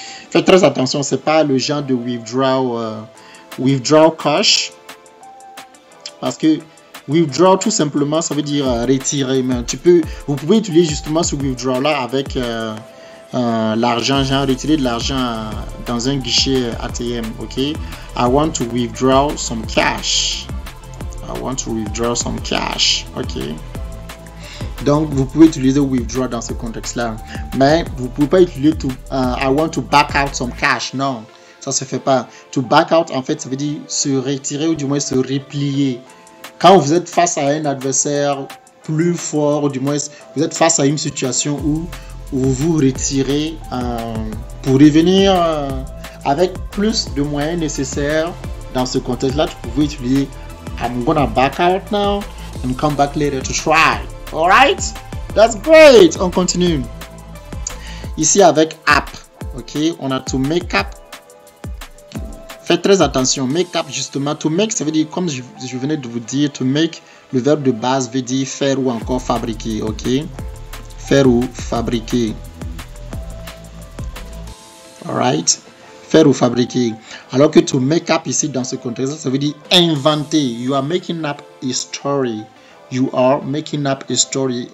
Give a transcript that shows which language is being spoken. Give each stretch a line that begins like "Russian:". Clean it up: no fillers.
French: Faites très attention, c'est pas le genre de withdraw cash. Parce que withdraw, tout simplement, ça veut dire retirer. Mais vous pouvez utiliser justement ce withdraw là avec l'argent, genre retirer de l'argent dans un guichet ATM, ok?
English: I want to withdraw some cash. I want to withdraw some cash, ok?
French: Donc, vous pouvez utiliser withdraw dans ce contexte-là. Mais vous ne pouvez pas utiliser
English: I want to back out some cash.
French: Non, ça ne se fait pas. To back out, en fait, ça veut dire se retirer ou du moins se replier. Quand vous êtes face à un adversaire plus fort, ou du moins vous êtes face à une situation où vous vous retirez pour revenir avec plus de moyens nécessaires dans ce contexte-là, vous pouvez utiliser
English: I'm gonna back out now and come back later to try. Alright, that's great.
French: On continue. Ici avec app, ok, on a to make up. Faites très attention, make up justement. To make, ça veut dire, comme je venais de vous dire, to make, le verbe de base veut dire faire ou encore fabriquer, ok. Faire ou fabriquer. Alright, faire ou fabriquer. Alors que to make up ici dans ce contexte, ça veut dire inventer.
English: You are making up a story. You are making up a story.